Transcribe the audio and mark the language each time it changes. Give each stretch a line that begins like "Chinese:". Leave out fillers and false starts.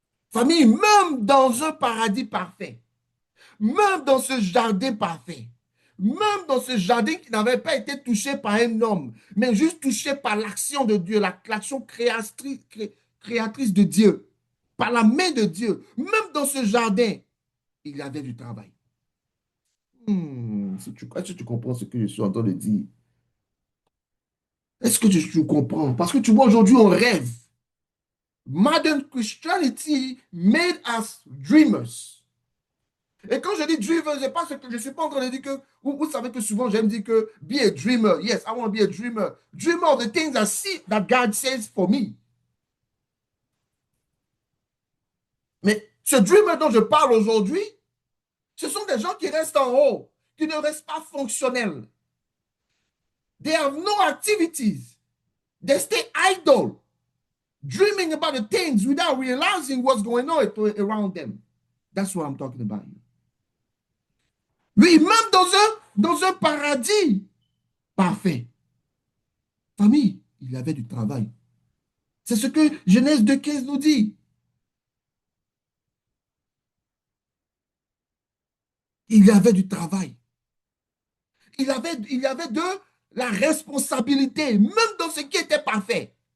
French: Famille, même dans un paradis parfait, même dans ce jardin parfait, même dans ce jardin qui n'avait pas été touché par un homme, mais juste touché par l'action de Dieu, l'action créatrice de Dieu, par la main de Dieu, même dans ce jardin, il y avait du travail. Est-ce que tu comprends ce que je suis en train de dire? Est-ce que tu comprends? Parce que tu vois, aujourd'hui, on rêve.
English: Modern Christianity made us dreamers.
French: Et quand je dis dreamer, je ne suis pas en train de dire que, vous savez que souvent j'aime dire que
English: be a dreamer. Yes, I want to be a dreamer. Dreamer of the things that God says for me.
French: Mais ce dreamer dont je parle aujourd'hui, ce sont des gens qui restent en haut, qui ne restent pas fonctionnels.
English: They have no activities. They stay idle, dreaming about the things without realizing what's going on around them. That's what I'm talking about.
French: Oui, même dans un paradis parfait. Famille, il y avait du travail. C'est ce que Genèse 2:15 nous dit. Il y avait du travail. Il y avait de la responsabilité, même dans ce qui était parfait.